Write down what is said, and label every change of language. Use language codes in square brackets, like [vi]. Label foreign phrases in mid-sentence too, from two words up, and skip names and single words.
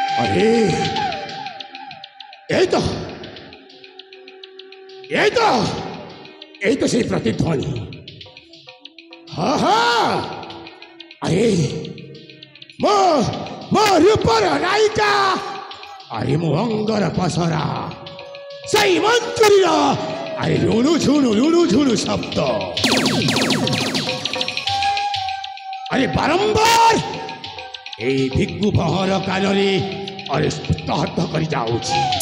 [or] ଏଇ ତ ଏଇ ତ ଏଇ ତ ସେଇ ପ୍ରତିଧ୍ୱନି। ହା ହା ଆରେ ମୋ ରୂପର ନାୟିକା ଆରେ ମୋ ଅଙ୍ଗର ପସରା ସେଇ ମଞ୍ଚୁରୀର ଆରେ ଲୁଣୁ ଝୁଣୁ ଶବ୍ଦ ଆରେ ବାରମ୍ବାର এই ଭିକ୍ଷୁ ଭହର କାନରେ ଆରେ ସ୍ତବ୍ଧ କରି ଯାଉଛି।